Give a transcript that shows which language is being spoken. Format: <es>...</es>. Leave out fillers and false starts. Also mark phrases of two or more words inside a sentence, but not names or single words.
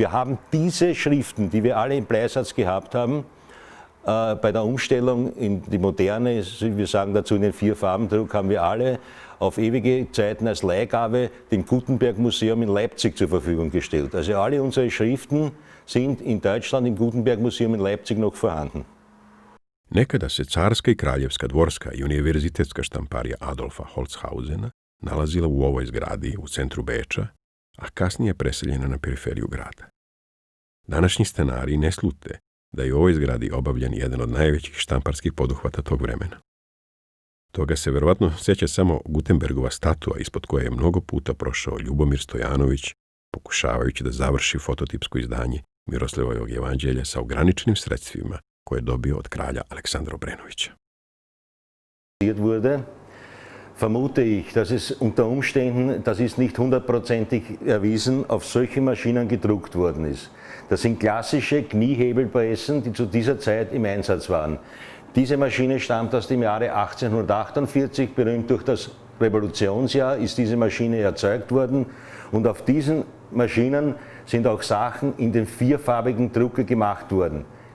<de>Wir haben diese Schriften, die wir alle im Bleisatz gehabt haben, bei der Umstellung in die moderne, wir sagen dazu in den 4-Farbendruck, haben wir alle auf ewige Zeiten als Leihgabe dem Gutenberg-Museum in Leipzig zur Verfügung gestellt. Also alle unsere Schriften sind in Deutschland im Gutenberg-Museum in Leipzig noch vorhanden.</de> <sr>Nekada se Carska i Kraljevska dvorska i univerzitetska štamparija Adolfa Holzhausena nalazila u ovoj zgradi u centru Beča, a kasnije preseljena na periferiju grada. Današnji stanari ne slute da je u ovoj zgradi obavljen jedan od najvećih štamparskih poduhvata tog vremena. Toga se verovatno sjeća samo Gutenbergova statua ispod koje je mnogo puta prošao Ljubomir Stojanović, pokušavajući da završi fototipsko izdanje Miroslavljevog evanđelja sa ograničenim sredstvima koje je dobio od kralja Aleksandra Obrenovića.</sr> <de>Vermute ich, dass es unter Umständen, das ist nicht 100%ig erwiesen, auf solche Maschinen gedruckt worden ist. Das sind klassische Kniehebelpressen, die zu dieser Zeit im Einsatz waren. Diese Maschine stammt aus dem Jahre 1848, berühmt durch das Revolutionsjahr ist diese Maschine erzeugt worden und auf diesen Maschinen sind auch Sachen in den 4-farbigen Drucker gemacht worden.</de>